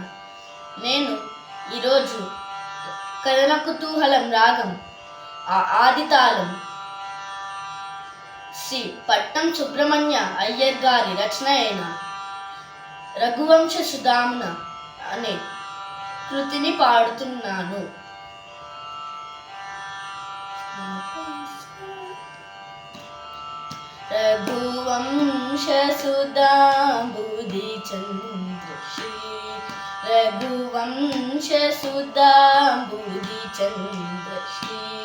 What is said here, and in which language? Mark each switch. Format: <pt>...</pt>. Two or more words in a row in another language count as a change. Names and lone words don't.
<te>నేను ఈరోజు కథన కుతూహలం రాగం ఆది తాళం శ్రీ పట్నం సుబ్రహ్మణ్య అయ్యర్ గారి రచన అయిన రఘువంశ సుధామున అనే కృతిని పాడుతున్నాను.</te> <sa>रघुवंश सुधांबुधि चंद्र श्री रघुवंश सुधांबुधि चंद्र श्री</sa>